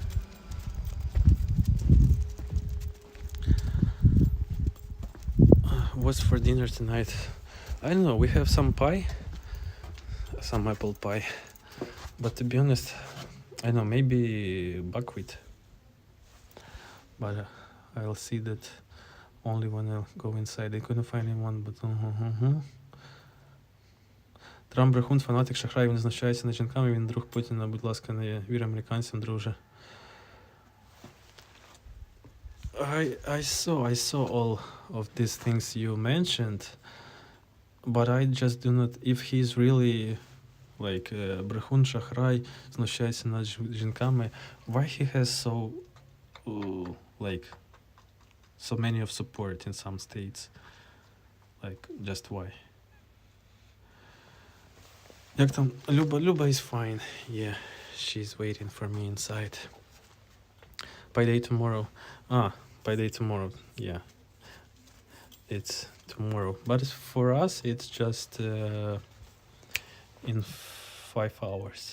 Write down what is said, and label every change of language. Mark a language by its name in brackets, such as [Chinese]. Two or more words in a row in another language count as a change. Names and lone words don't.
[English] What's for dinner tonight? I don't know, we have some pie, some apple pie, But to be honest, I don't know, maybe buckwheat. But I'll see that only when I go inside. I couldn't find anyone, but [Ukrainian] Трамп брехун, фанатик, шахрай, він знущається над жінками, він друг Путіна, будь ласка, не вір американцям, друже. [English] I saw all of these things you mentioned, but I just do not, if he's really like [Ukrainian] брехун, шахрай, знущається над жінками, [English] why he has so many of support in some states? Like, just why? [Ukrainian] Як там? [English] Люба is fine. Yeah, she's waiting for me inside. Payday tomorrow. Payday tomorrow. Yeah. It's tomorrow. But for us, it's just in 5 hours.